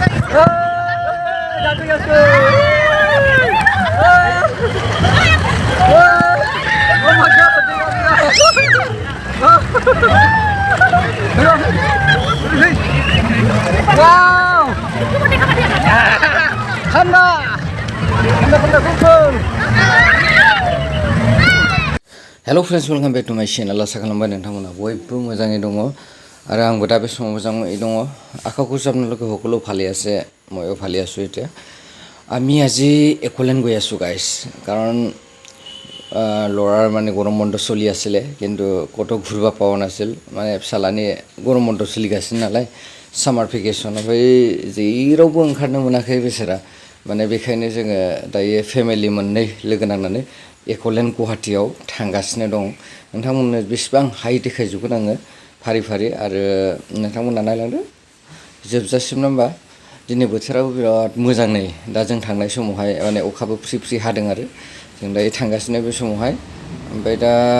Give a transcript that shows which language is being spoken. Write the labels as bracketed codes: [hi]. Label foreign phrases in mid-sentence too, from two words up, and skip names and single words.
[en] Wow. Handa. Hello friends, welcome back to my channel. [brx] आसा खालामबाय नोंथांमोना बयबो मोजाङै दङ आरो आंबो दा बे समाव मोजाङै दङ [as] আশাকৰো আপোনালোকে সকলো ভালে আছে ময়ো ভালে আছো এতিয়া আমি আজি একলেণ্ড গৈ আছো গাইস কাৰণ ল'ৰাৰ মানে গৰম বন্ধ চলি আছিলে কিন্তু ক'তো ঘূৰিব পোৱা নাছিল মানে [brx] फिसालानि गरम बन्द सोलिगासिनो नालाय सामार भेकेसन ओमफ्राय जेरावबो ओंखारनो मोनाखै बेसारा माने बेखायनो जोङो दायो फेमिलि मोननै लोगो नांनानै एकलेण्ड गुवाहाटीयाव थांगासिनो दं नोंथांमोननो बेसेबां हायो देखायजोबगोन आङो फारि फारि आरो नोंथांमोना नायलांदो जोबजासिम नङा होमबा दिनै बोथोराबो बिराद मोजां नै दा जों थांनाय समावहाय माने अखाबो फ्रि फ्रि हादों आरो जों दायो थांगासिनो बे समावहाय ओमफ्राय दा